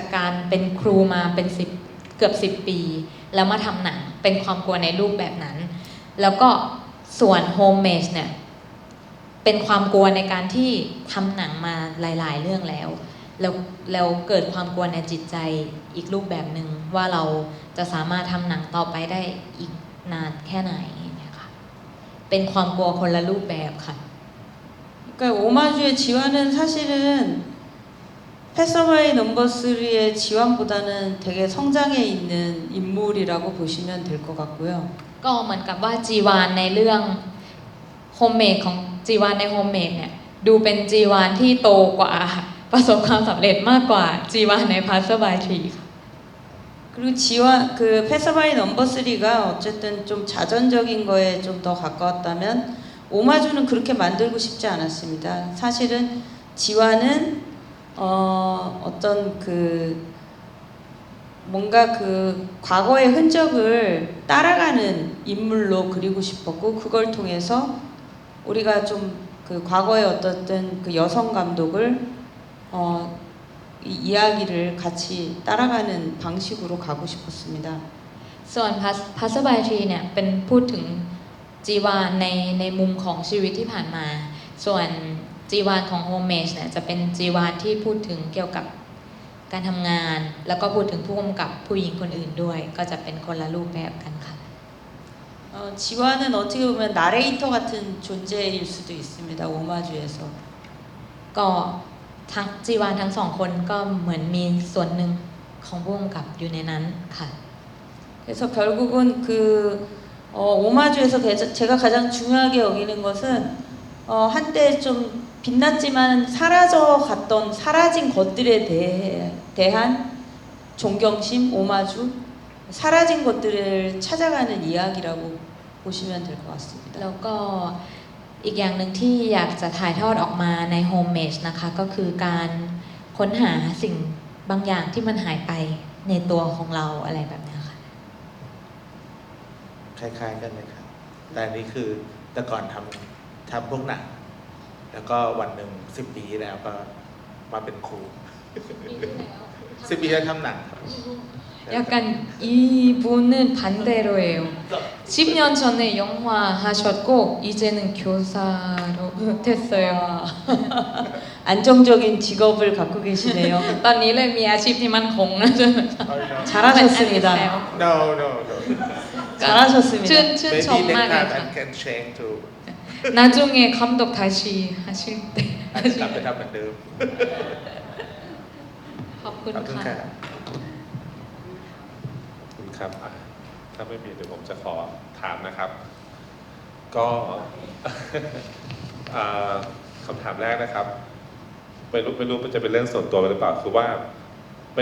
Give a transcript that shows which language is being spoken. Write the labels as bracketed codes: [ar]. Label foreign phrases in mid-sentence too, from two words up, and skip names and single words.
[th] การเป็นครูมาเป็นเกือบ10 ปีแล้วมาทำหนังเป็นความกลัวในรูปแบบนั้นแล้วก็ส่วน Homemade เนี่ยเป็นความกลัวในการที่ทำหนังมาหลายๆเรื่องแล้วเกิดความกลัวในจิตใจอีกรูปแบบหนึ่งว่าเราจะสามารถทำหนังต่อไปได้อีกนานแค่ไหนเนี่ยค่ะเป็นความกลัวคนละรูปแบบค่ะ [ko] 그러니까 오마주의 지환은 사실은 패서바이 넘버 3의 지환보다는 되게 성장해 있는 인물이라고 보시면 될 것 같고요. [th] ก็เหมือนกับว่าจีวานในเรื่องโฮมเมดของจีวานในโฮมเมดเนี่ยดูเป็นจีวานที่โตกว่าประสบความสำเร็จมากกว่าจีวานใน Passer by Tree ค่ะ [ko] 그리고 그 패서바이 넘버 3가 어쨌든 좀 자전적인 거에 좀 더 가까웠다면 오마주는 그렇게 만들고 싶지 않았습니다. 사실은 지환은 어떤 그 뭔가 그 과거의 흔적을 따라가는 인물로 그리고 싶었고 그걸 통해서 우리가 좀 그 과거의 어떤 그 여성 감독을 이 이야기를 같이 따라가는 방식으로 가고 싶었습니다. [th] ส่วน Passer by Tree เนี่ยเป็นพูดถึงจีวานในมุมของชีวิตที่ผ่านมาส่วนจีวานของ Homemade เนี่ยจะเป็นจีวานที่พูดถึงเกี่ยวกับการทำงานแล้วก็พูดถึงผู้กำกับผู้หญิงคนอื่นด้วยก็จะเป็นคนละรูปแบบกันค่ะ [ko] 지환은 어떻게 보면 나레이터 같은 존재일 수도 있습니다. 오마주에서. [th] ก็ทั้งจีวานทั้งสองคนก็เหมือนมีส่วนหนึ่งของผู้กำกับอยู่ในนั้นค่ะ [ko] 그래서 결국은 그 오마주에서 제가 가장 중요하게 여기는 것은 한때 좀 빛났지만 사라진 것들에 대한 존경심, 오마주, 사라진 것들을 찾아가는 이야기라고 보시면 될 것 같습니다. [th] แล้วก็อีกอย่างหนึ่งที่อยากจะถ่ายทอดออกมาในโฮมเมจนะคะก็คือการค้นหาสิ่งบางอย่างที่มันหายไปในตัวของเราอะไรแบบนี้ค่ะ คล้ายๆกันเลยครับ แต่อันนี้คือแต่ก่อนทำพวกหนัง แล้วก็วันหนึ่ง10 ปีแล้วก็มาเป็นครู 10 ปีแล้วทำหนังครับ [ko] 약간 이분은 반대로예요. 10년 전에 영화 하셨고 이제는 교사로 됐어요. 안정적인 직업을 갖고 계시네요. [th] ตอนนี้เลยมีอาชีพที่มั่นคงแล้วใช่ไหมคะ [ko] 잘하셨습니다. [en] no no no [ko] 잘하셨습니다. [th] ชื่นชม [en] maybe [th] มาก [en] next [th] เลย [en] time [th] ค่ะ [en] I can change to [ko] 나중에 감독 다시 하실 때 [th] อาจจะกลับไปทำเหมือนเดิม ขอบคุณ ขอบคุณ ค่ะ ค่ะ ขอบคุณครับอ่ะถ้าไม่มีเดี๋ยวผมจะขอถามนะครับ ก็ คำถามแรกนะครับไม่รู้มันจะเป็นเรื่องส่วนตัวหรือเปล่าคือว่าไม่